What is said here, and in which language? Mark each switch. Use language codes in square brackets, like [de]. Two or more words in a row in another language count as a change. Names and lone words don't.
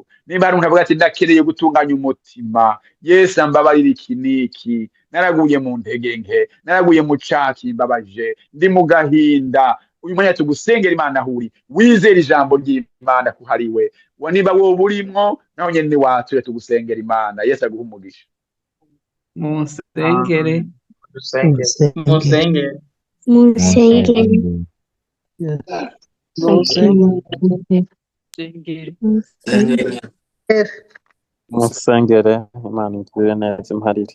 [rn] Nimba hari umuntu avuga ati ndakeneye gutunganya umutima, Yesu ambabarira iki niki, naraguye mu ntege nke, naraguye mu caha kimbabaje, ndi mu gahinda, uyu mwanya tugusengera Imana ahuri, wizera ijambo ry'Imana kuhariwe. Nimba wowe urimwo naho nyene niwature tugusengera Imana. Yesu aguha umugisha. Musengere. Musengere, Imana itugirire neza imparire.